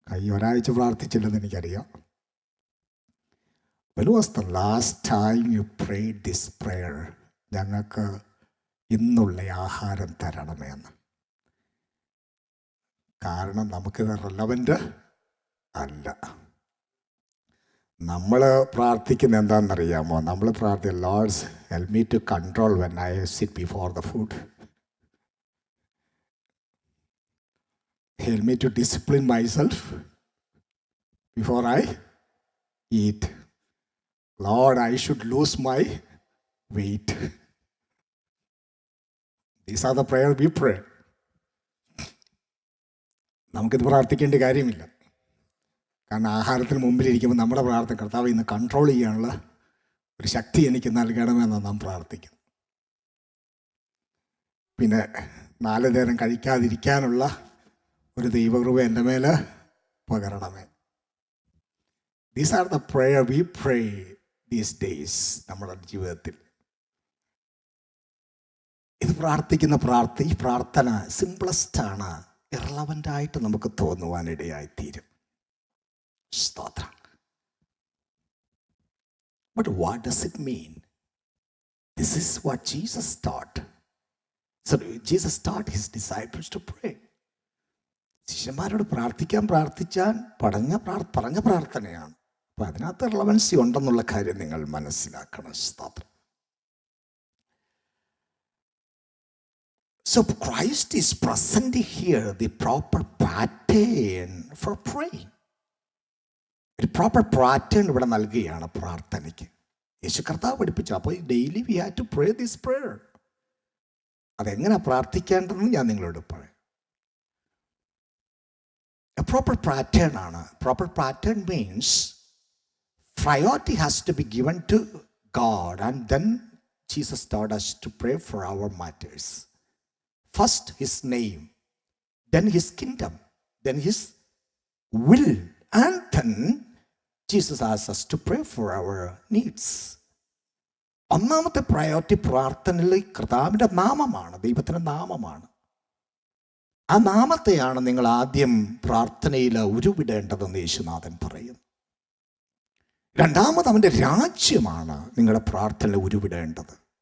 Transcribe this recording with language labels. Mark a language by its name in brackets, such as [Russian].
[Malayalam] ഒരാഴ്ച പ്രാർത്ഥിച്ചില്ലെന്ന് എനിക്കറിയാം. [English] When was the last time you prayed this prayer? [Malayalam] ഞങ്ങൾക്ക് ഇന്നുള്ള ആഹാരം തരണമേ എന്ന്. കാരണം നമുക്കിത് റെലവൻ്റ് അല്ല. നമ്മൾ പ്രാർത്ഥിക്കുന്ന എന്താണെന്നറിയാമോ? [English] നമ്മൾ Lord, help me to control when I sit before the food. Help me to discipline myself before I eat. Lord, I should lose my weight. These are the prayers we pray. [Malayalam] നമുക്കിത് പ്രാർത്ഥിക്കേണ്ട കാര്യമില്ല. കാരണം ആഹാരത്തിന് മുമ്പിലിരിക്കുമ്പോൾ നമ്മുടെ പ്രാർത്ഥന, കർത്താവ് ഇന്ന് control ചെയ്യാനുള്ള ഒരു ശക്തി എനിക്ക് നൽകണമെന്നാണ് നാം പ്രാർത്ഥിക്കുന്നത്. പിന്നെ 4 നേരം കഴിക്കാതിരിക്കാനുള്ള ഒരു ദൈവകൃപ എൻ്റെ മേൽ പകരണമേ. [English] These are the prayer we pray these days. [Malayalam] നമ്മുടെ ജീവിതത്തിൽ ഇത് പ്രാർത്ഥിക്കുന്ന പ്രാർത്ഥന സിംപ്ലസ്റ്റാണ്. ഇറലവൻ്റായിട്ട് നമുക്ക് തോന്നുവാനിടയായിത്തീരും. സ്തോത്രം. [English] But what does it mean? This is what Jesus taught. So Jesus taught his disciples to pray. [Malayalam] ശിഷ്യന്മാരോട് പ്രാർത്ഥിച്ചാൽ പറഞ്ഞ പ്രാർത്ഥനയാണ്. അപ്പം അതിനകത്ത് റിലവൻസി ഉണ്ടെന്നുള്ള കാര്യം നിങ്ങൾ മനസ്സിലാക്കണം. സ്തോത്രം. [English] So Christ is present here, the proper pattern for praying. [Malayalam] ഒരു പ്രോപ്പർ പാറ്റേൺ ഇവിടെ നൽകുകയാണ് പ്രാർത്ഥനയ്ക്ക്. യേശു കർത്താവ് പഠിപ്പിച്ചു. അപ്പോൾ [English] Daily we have to pray this prayer. [Malayalam] അതെങ്ങനെ പ്രാർത്ഥിക്കേണ്ടതെന്ന് ഞാൻ നിങ്ങളോട് പറയാം. [English] A proper pattern ആണ്. Proper pattern means priority has to be given to God, and then Jesus taught us to pray for our matters. First his name, then his kingdom, then his will, and then Jesus asks us to pray for our needs. [Malayalam] ഒന്നാമത്തെ priority പ്രാർത്ഥനയിൽ കർത്താവിൻ്റെ നാമമാണ്, ദൈവത്തിൻ്റെ നാമമാണ്. ആ നാമത്തെയാണ് നിങ്ങൾ ആദ്യം പ്രാർത്ഥനയിൽ ഉരുവിടേണ്ടതെന്ന് യേശുനാഥൻ പറയും. രണ്ടാമത് അവൻ്റെ രാജ്യമാണ് നിങ്ങളുടെ പ്രാർത്ഥനയിൽ ഉരുവിടേണ്ടത്.